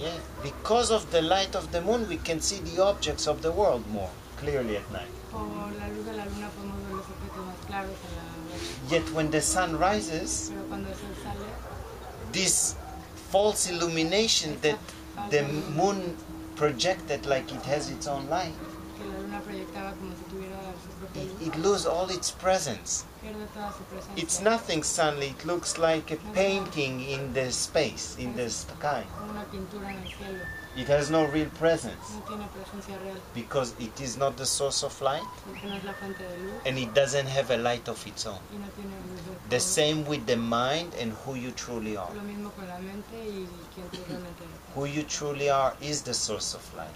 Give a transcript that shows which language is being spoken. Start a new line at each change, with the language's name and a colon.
English: Yeah, because of the light of the moon, we can see the objects of the world more clearly at night.
Spanish: Por la luz de la luna podemos ver los objetos más claros en la noche.
English: Yet when the sun rises,
Spanish: Pero cuando el sol sale,
English: this false illumination that the moon projected like it has its own light,
Spanish: que la luna proyectaba como si tuviera su propia luz,
English: it loses all its presence.
Spanish: pierde toda su presencia.
English: It's nothing suddenly, it looks like a painting in the space, in the sky.
Spanish: Como una pintura en el cielo.
English: It has no real presence
Spanish: No tiene presencia real.
English: because it is not the source of light
Spanish: Porque no es la fuente de luz
English: and it doesn't have a light of its own.
Spanish: y no tiene luz de
English: The
Spanish: todo.
English: same with the mind and who you truly are.
Spanish: Lo mismo con la mente y quien tú realmente eres.
English: Who you truly are is the source of light.